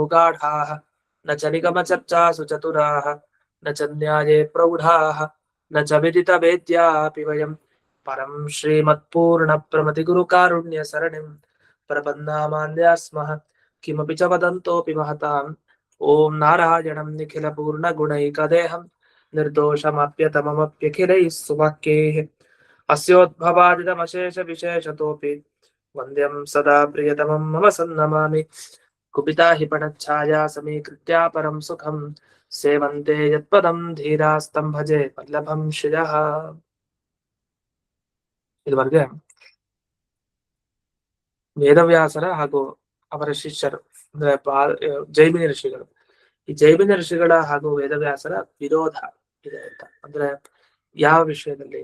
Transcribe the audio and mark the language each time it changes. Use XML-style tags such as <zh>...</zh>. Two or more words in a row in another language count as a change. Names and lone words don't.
<sa>गाढाः न च निगमचर्चासु चतुराः न च न्याये प्रौढाः न च विदितवेद्यापि वयं परं श्रीमत्पूर्णप्रमतिगुरुकारुण्यसरणिं प्रपन्नामान्या स्मः किमपि च वदन्तोऽपि महताम् ॐ नारायणं निखिलपूर्णगुणैकदेहं निर्दोषमाप्यतममप्यखिलैः सुवाक्यैः अस्योद्भवादिदमशेषविशेषतोऽपि वन्द्यं सदा प्रियतमं मम सन्नमामि कुपिता हि पणच्छाया समीकृत्या परं सुखं सेवन्ते यत्पदं धीरास्तं भजे वल्लभं ಶ್ರಿಯಃ.</sa> <kn>ಇದುವರೆಗೆ ವೇದವ್ಯಾಸರ ಹಾಗೂ ಅವರ ಶಿಷ್ಯರು ಅಂದ್ರೆ ಜೈಮಿನಿ ಋಷಿಗಳು, ಈ ಜೈಮಿನಿ ಋಷಿಗಳ ಹಾಗೂ ವೇದವ್ಯಾಸರ ವಿರೋಧ ಇದೆ ಅಂತ ಅಂದ್ರೆ ಯಾವ ವಿಷಯದಲ್ಲಿ?</kn>